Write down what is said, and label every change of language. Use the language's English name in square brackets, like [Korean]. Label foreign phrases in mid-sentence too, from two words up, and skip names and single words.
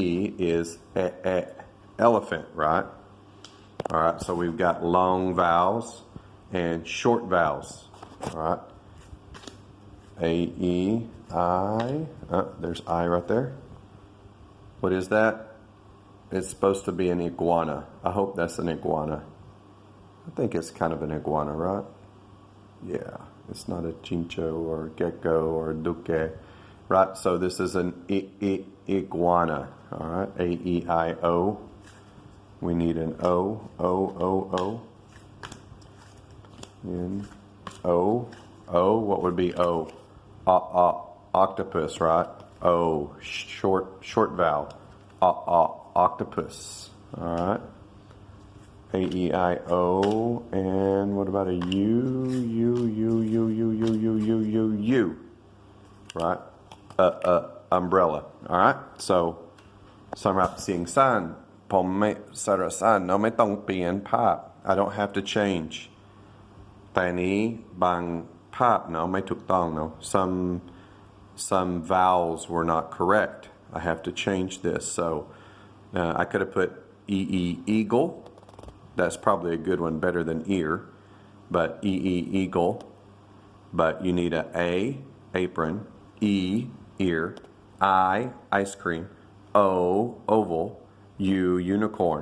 [English] is elephant right alright so we've got long vowels and short vowels alright A E I there's I right there what is that it's supposed to be an iguana I hope that's an iguana I think it's kind of an iguana, right? Yeah, it's not a chincho or gecko or duque, right? So this is an iguana, all right? A-E-I-O. We need an O. In O. What would be O? octopus, right? O, short vowel. Octopus. All right. A-E-I-O. And what about a U? U. Right? Umbrella. All right. [Thai] So สำหรับเสียงสั้นผมไม่สระสั้นเนาะไม่ต้องเปลี่ยนภาพ [English] I don't have to change [Thai] แต่นี้บางภาพเนาะไม่ถูกต้องเนาะ [English] some vowels were not correct. I have to change this. So I could have put eagle. That's probably a good one, better than ear. But eagle. But you need a apron, E ear, I ice cream, O oval, U unicorn.